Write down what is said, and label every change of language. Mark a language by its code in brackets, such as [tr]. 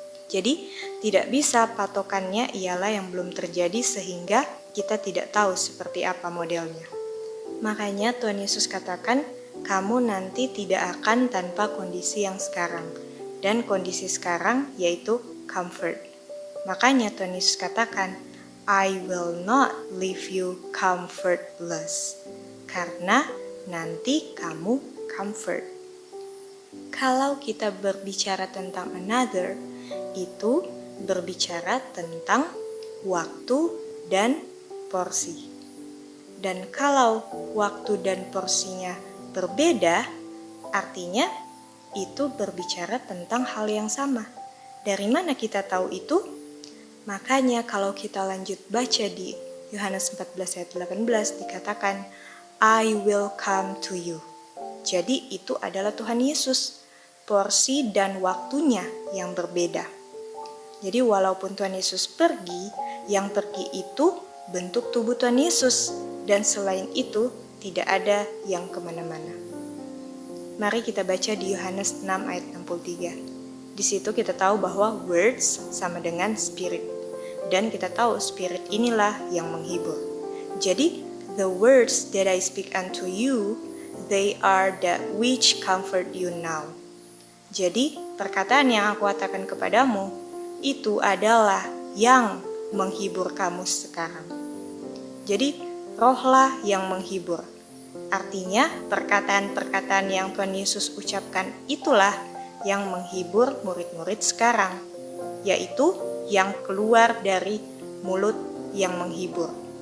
[id] Jadi tidak bisa patokannya ialah yang belum terjadi sehingga kita tidak tahu seperti apa modelnya. Makanya Tuhan Yesus katakan, kamu nanti tidak akan tanpa kondisi yang sekarang. Dan kondisi sekarang yaitu comfort. Makanya Tuhan Yesus katakan, [en] I will not leave you comfortless. [id] Karena nanti kamu comfort. Kalau kita berbicara tentang another, itu berbicara tentang waktu dan porsi. Dan kalau waktu dan porsinya berbeda, artinya itu berbicara tentang hal yang sama. Dari mana kita tahu itu? Makanya kalau kita lanjut baca di Yohanes 14 ayat 18 dikatakan, [en] I will come to you. [id] Jadi itu adalah Tuhan Yesus. Porsi dan waktunya yang berbeda. Jadi walaupun Tuhan Yesus pergi, yang pergi itu bentuk tubuh Tuhan Yesus, dan selain itu tidak ada yang kemana-mana. Mari kita baca di Yohanes 6 ayat 63. Di situ kita tahu bahwa words sama dengan spirit, dan kita tahu spirit inilah yang menghibur. Jadi [en] the words that I speak unto you, they are that which comfort you now. [id] Jadi, perkataan yang aku katakan kepadamu, itu adalah yang menghibur kamu sekarang. Jadi, rohlah yang menghibur. Artinya, perkataan-perkataan yang Tuhan Yesus ucapkan itulah yang menghibur murid-murid sekarang, yaitu yang keluar dari mulut yang menghibur.